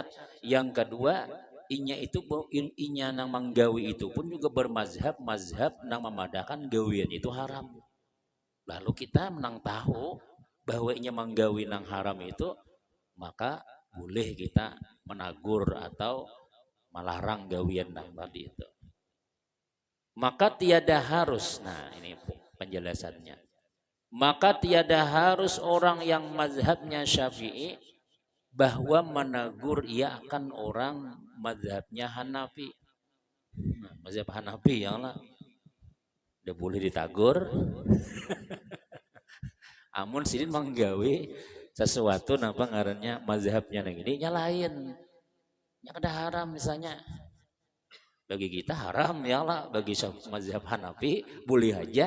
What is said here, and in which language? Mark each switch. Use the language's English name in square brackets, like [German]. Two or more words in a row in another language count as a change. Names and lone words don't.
[Banjar] Yang kedua, inya nang menggawi itu pun juga bermazhab nang memadahkan gawian itu haram. Lalu kita menang tahu bahwa inya menggawi nang haram itu maka boleh kita menagur atau melarang gawian tadi itu. [Indonesian] Maka tiada harus, nah ini penjelasannya. Maka tiada harus orang yang mazhabnya Syafi'i bahwa menegur ia akan orang mazhabnya Hanafi. [Banjar] Nah, mazhab Hanafi ya lah, udah boleh ditagur. Amun sini menggawe sesuatu napa ngarannya mazhabnya nang ini nyalain. Ya kada haram misalnya. Bagi kita haram ya lah, bagi mazhab Hanafi boleh aja.